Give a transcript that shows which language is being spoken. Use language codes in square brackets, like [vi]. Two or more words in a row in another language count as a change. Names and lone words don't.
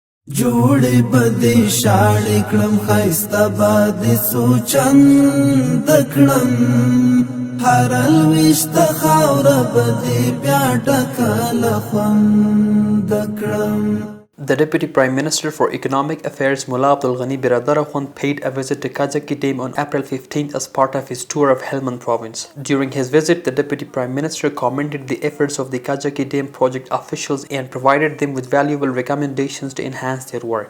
[ps] جوړې بدې شاړې کړم ښایسته بادې سوچند کړم هر لویشته خاوره بدې بیا ډکه له خوند کړم. [en] The Deputy Prime Minister for Economic Affairs Mullah Baradar Akhund paid a visit to Kajaki Dam on April 15th as part of his tour of Helmand province. During his visit, the Deputy Prime Minister commended the efforts of the Kajaki Dam project officials and provided them with valuable recommendations to enhance their work.